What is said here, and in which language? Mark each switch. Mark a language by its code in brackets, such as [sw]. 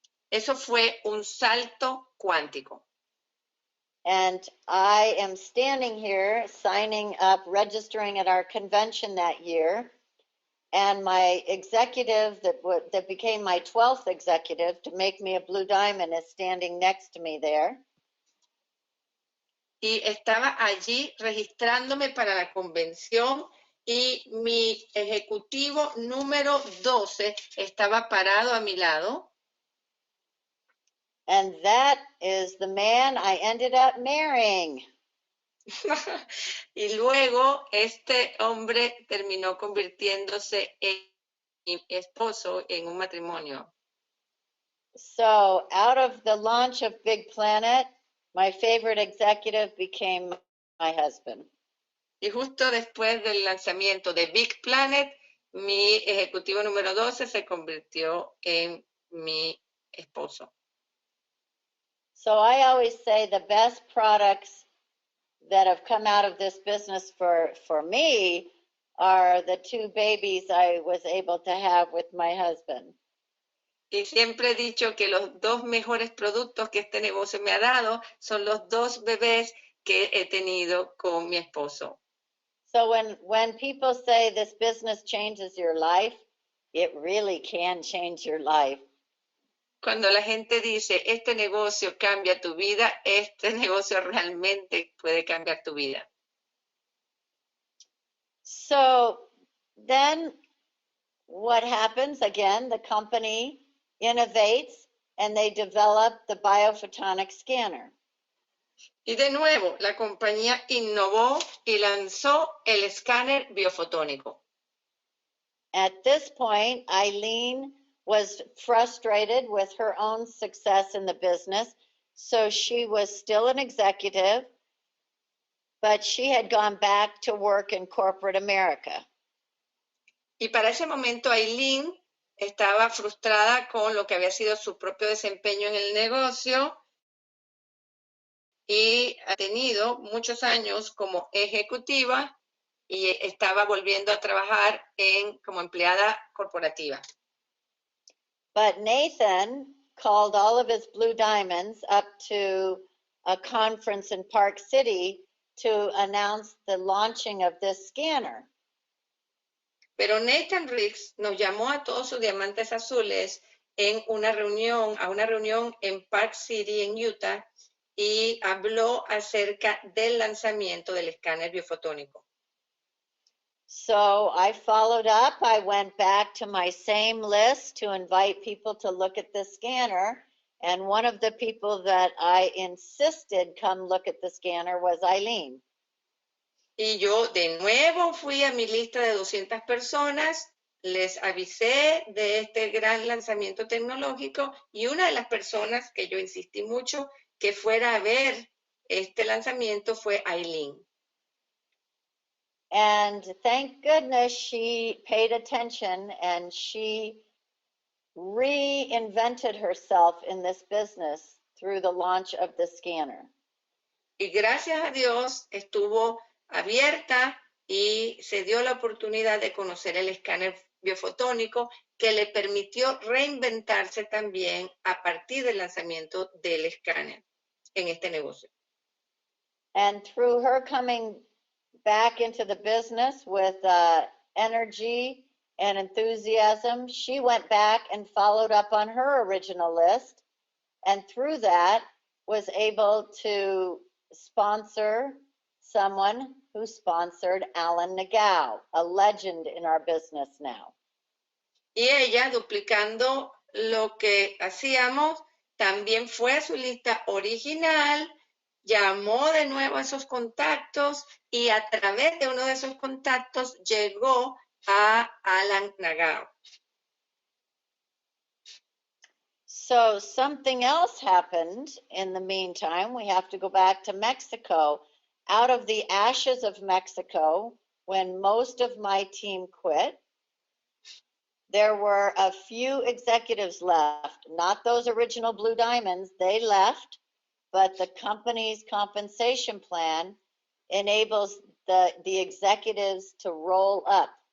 [es] Eso fue un salto cuántico. [en] And I am standing here signing up, registering at our convention that year. And my executive that became my 12th executive to make me a blue diamond is standing next to me there. [es] Y estaba allí registrándome para la convención y mi ejecutivo número 12 estaba parado a mi lado. [en] And that is the man I ended up marrying. [es] Y luego este hombre terminó convirtiéndose en mi esposo en un matrimonio. [en] So out of the launch of Big Planet, my favorite executive became my husband. [es] Y justo después del lanzamiento de Big Planet, mi ejecutivo número 12 se convirtió en mi esposo. [en] So I always say the best products that have come out of this business for me are the 2 babies I was able to have with my husband. [es] Y siempre he dicho que los 2 mejores productos que este negocio me ha dado son los 2 bebés que he tenido con mi esposo. [en] So when people say this business changes your life, it really can change your life. [es] Cuando la gente dice, este negocio cambia tu vida, este negocio realmente puede cambiar tu vida. [en] So then what happens? Again, the company innovates and they develop the biophotonic scanner. [es] Y de nuevo, la compañía innovó y lanzó el escáner biofotónico. [en] At this point, Eileen was frustrated with her own success in the business, so she was still an executive, but she had gone back to work in corporate America. [es] Y para ese momento, Aileen estaba frustrada con lo que había sido su propio desempeño en el negocio y ha tenido muchos años como ejecutiva y estaba volviendo a trabajar como empleada corporativa. [en] But Nathan called all of his blue diamonds up to a conference in Park City to announce the launching of this scanner. [es] Pero Nathan Riggs nos llamó a todos sus diamantes azules a una reunión en Park City, en Utah, y habló acerca del lanzamiento del escáner biofotónico. [en] So I followed up. I went back to my same list to invite people to look at the scanner. And one of the people that I insisted come look at the scanner was Eileen. [es] Y yo de nuevo fui a mi lista de 200 personas, les avisé de este gran lanzamiento tecnológico y una de las personas que yo insistí mucho que fuera a ver este lanzamiento fue Eileen. [en] And thank goodness she paid attention and she reinvented herself in this business through the launch of the scanner. [es] Y gracias a Dios estuvo abierta y se dio la oportunidad de conocer el escáner biofotónico que le permitió reinventarse también a partir del lanzamiento del escáner en este negocio. [en] And through her coming back into the business with energy and enthusiasm, she went back and followed up on her original list, and through that was able to sponsor someone who sponsored Alan Nagao, a legend in our business now. [es] Y ella, duplicando lo que hacíamos, también fue a su lista original, llamó de nuevo a esos contactos y a través de uno de esos contactos llegó a Alan Nagao. [en] So something else happened in the meantime. We have to go back to Mexico. Out of the ashes of Mexico, when most of my team quit, there were a few executives left, not those original Blue Diamonds, they left, but the company's compensation plan enables the executives to roll up.